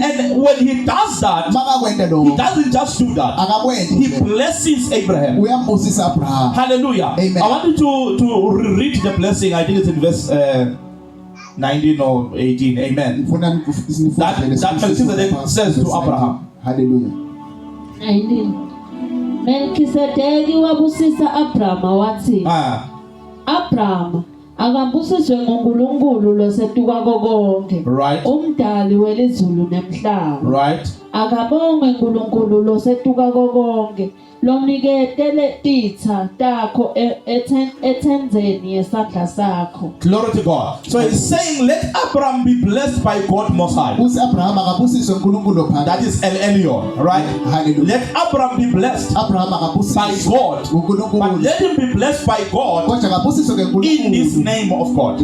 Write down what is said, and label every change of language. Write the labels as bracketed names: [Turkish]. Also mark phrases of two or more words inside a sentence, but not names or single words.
[English] And when he does that, he doesn't just do that. He blesses Abraham. Hallelujah. Amen. I want you to read the blessing. I think it's in verse 19 or 18. Amen. That Melchizedek says to Abraham. Hallelujah. 19. [Swati] Melchizedeki wabusisa Abrahama wathi, Abrahama akambusiswe ngoNkulunkulu losetuka konke, [English] Right. [Swati] umdali welizulu nemhlaba. [English] Right. [Swati] Akabongwe uNkulunkulu losetuka konke, lomniketele titha takho ethenzeni yesandla sakho. [English] Glory to God. So he's saying, let Abraham be blessed by God Most High. That is El Elyon, right? Hallelujah. Let Abraham be blessed by God, but let him be blessed by God in this name of God.